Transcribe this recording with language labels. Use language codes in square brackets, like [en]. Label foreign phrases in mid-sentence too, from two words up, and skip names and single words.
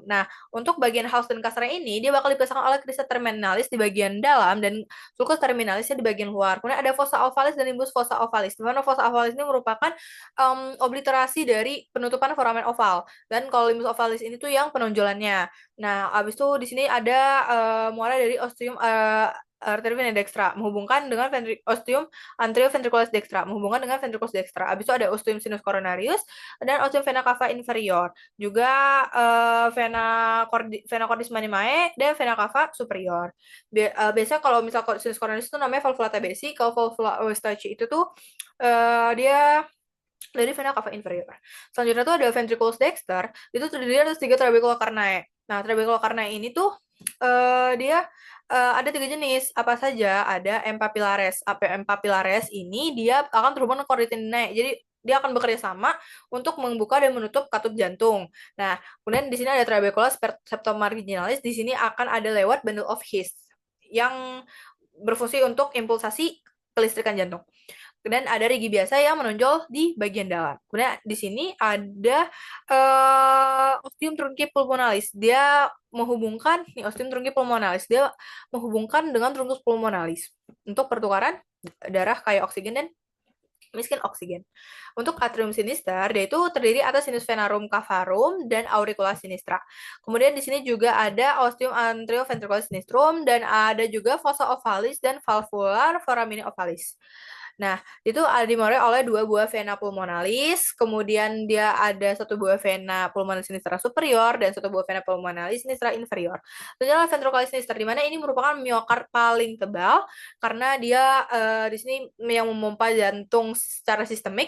[id] Nah, untuk bagian halus dan kasarnya ini, dia bakal dipasangkan oleh crista terminalis di bagian dalam dan sulcus terminalisnya di bagian luar. Kemudian ada fossa ovalis dan limbus fossa ovalis. Di mana fossa ovalis ini merupakan obliterasi dari penutupan foramen oval. Dan kalau limbus ovalis ini tuh yang penonjolannya. Nah, abis itu di sini ada muara dari ostium arteria vena dextra menghubungkan dengan ostium anterior ventriculis dextra menghubungkan dengan ventriculus dextra. Abis itu ada ostium sinus coronarius dan ostium vena cava inferior. Juga vena cordis manimae dan vena cava superior. Biasanya kalau misal sinus coronarius itu namanya valvula tabesi, kalau valvula Eustachi itu tuh dia dari vena cava inferior. Selanjutnya tuh ada ventriculus dexter, itu terdiri atas 3 trabecular carnae. Nah, trabecular carnae ini tuh dia ada 3 jenis. Apa saja? Ada M. papillaris. M. papillaris ini dia akan terhubung dengan chordae tendineae. Jadi dia akan bekerja sama untuk membuka dan menutup katup jantung. Nah, kemudian di sini ada trabeculus septum marginalis. Di sini akan ada lewat bundle of His yang berfungsi untuk impulsasi kelistrikan jantung. Dan ada rigi biasa yang menonjol di bagian dalam. Kemudian di sini ada ostium trunci pulmonalis. Dia menghubungkan nih ostium trunci pulmonalis. Dia menghubungkan dengan truncus pulmonalis untuk pertukaran darah kaya oksigen dan miskin oksigen. Untuk atrium sinister, dia itu terdiri atas sinus venarum cavarum dan auricula sinistra. Kemudian di sini juga ada ostium anteroventricular sinistrum dan ada juga fossa ovalis dan valvular foramina ovalis. Nah, itu dimulai oleh 2 buah vena pulmonalis, kemudian dia ada 1 buah vena pulmonalis sinistra superior dan 1 buah vena pulmonalis sinistra inferior. Selanjutnya ventricular sinister, di mana ini merupakan miokard paling tebal karena dia di sini yang memompa jantung secara sistemik.